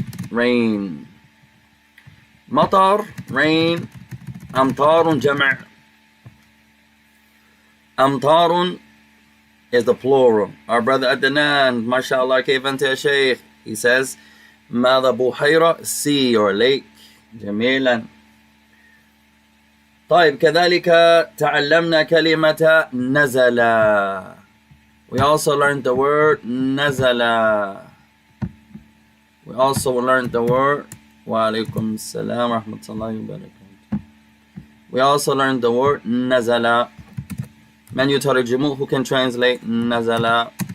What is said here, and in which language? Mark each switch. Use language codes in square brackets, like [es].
[en] Rain. مطر rain. [ar] أمطار جمع. [en] أمطار is the plural. Our brother Adnan, mashallah, [ar] كيف أنت يا شيخ? [en] He says [ar] ماذا بحيرة [en] sea or lake. [ar] جميلا. طيب كذلك تعلمنا كلمة نزل. [en] We also learned the word نزل. We also learned the word [ar] وعليكم السلام ورحمة الله وبركاته. [en] We also learned the word نزل. [ar] من يترجمه [en] who can translate نزل.